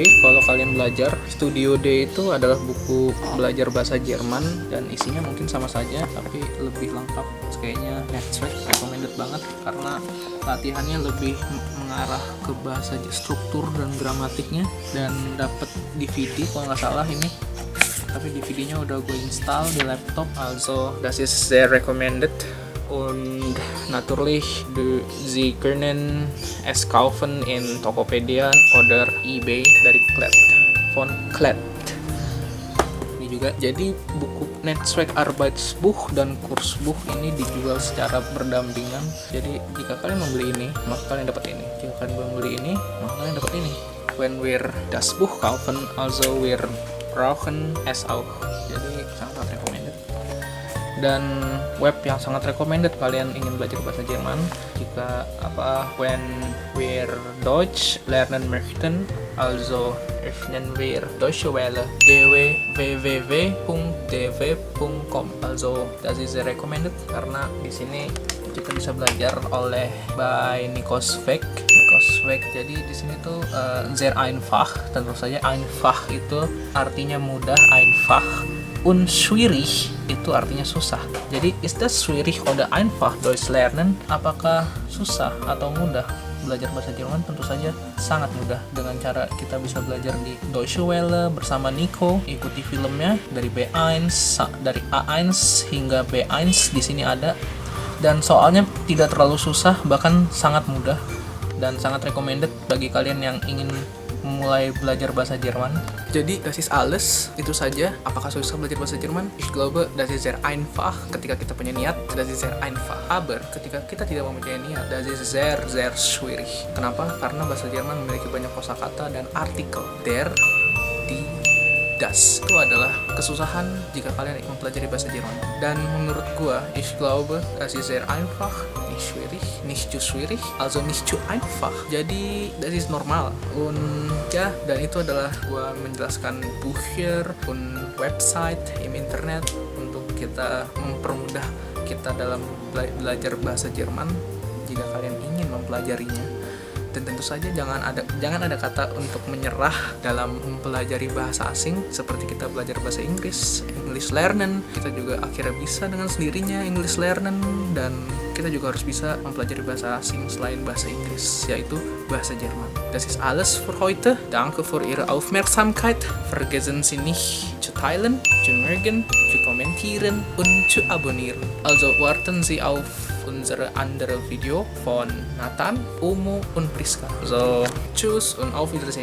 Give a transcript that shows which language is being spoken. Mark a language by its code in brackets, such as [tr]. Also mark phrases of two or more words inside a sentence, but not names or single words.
[id] Kalau kalian belajar, Studio D itu adalah buku belajar bahasa Jerman dan isinya mungkin sama saja tapi lebih lengkap. Kayaknya Netzwerk recommended banget karena latihannya lebih mengarah ke bahasa struktur dan gramatiknya, dan dapat DVD kalau nggak salah ini. Tapi DVD-nya udah gue install di laptop, [de] also das ist sehr recommended. Und natürlich Sie können es kaufen in Tokopedia oder eBay dari von Klett. [id] Ini juga, jadi buku Netzwerk Arbeitsbuch dan Kursbuch ini dijual secara berdampingan. Jadi jika kalian membeli ini, maka kalian dapat ini. Jika kalian membeli ini, maka kalian dapat ini. [de] When wir das Buch kaufen, also wir brauchen es auch. [id] Jadi sangat recommended. Dan web yang sangat recommended kalian ingin belajar bahasa Jerman, jika when [de] wir Deutsch lernen möchten, also öffnen wir [id] Deutsche Welle www.dw.com. [de] Also das ist [id] recommended karena di sini kita bisa belajar oleh by Nikos Vek Handwerk. Jadi di sini tuh [de] sehr einfach, [id] tentu saja einfach itu artinya mudah, [de] einfach und schwierig [id] itu artinya susah. [de] Jadi ist das schwierig oder einfach Deutsch lernen? [id] Apakah susah atau mudah belajar bahasa Jerman? Tentu saja sangat mudah dengan cara kita bisa belajar di Deutsche Welle bersama Nico. Ikuti filmnya dari B1, dari A1 hingga B1 di sini ada. Dan soalnya tidak terlalu susah, bahkan sangat mudah dan sangat recommended bagi kalian yang ingin memulai belajar bahasa Jerman. [de] Jadi das ist alles, [id] itu saja. Apakah susah belajar bahasa Jerman? [de] Ich glaube, das ist sehr einfach [id] ketika kita punya niat, [de] das ist sehr einfach. [id] Aber ketika kita tidak mempunyai niat, [de] das ist sehr sehr schwierig. [id] Kenapa? Karena bahasa Jerman memiliki banyak kosakata dan artikel. [de] Der, die, das. [id] Itu adalah kesusahan jika kalian mempelajari bahasa Jerman. Dan menurut gua, [de] ich glaube, das ist sehr einfach, nicht schwierig, nicht zu schwierig, also nicht zu einfach. [id] Jadi, [de] das ist normal. Und [id] ya, dan itu adalah gua menjelaskan [de] Bücher und website im internet [id] untuk kita mempermudah kita dalam belajar bahasa Jerman jika kalian ingin mempelajarinya. Dan tentu saja jangan ada kata untuk menyerah dalam mempelajari bahasa asing. Seperti kita belajar bahasa Inggris, [de] English lernen, [id] kita juga akhirnya bisa dengan sendirinya [de] English lernen. [id] Dan kita juga harus bisa mempelajari bahasa asing selain bahasa Inggris, yaitu bahasa Jerman. [de] Das ist alles für heute. Danke für Ihre Aufmerksamkeit. Vergessen Sie nicht zu teilen, zu mögen, zu kommentieren und zu abonnieren. Also warten Sie auf unsere andere Video von Nathan, Omo und Priska. So, tschüss und auf Wiedersehen.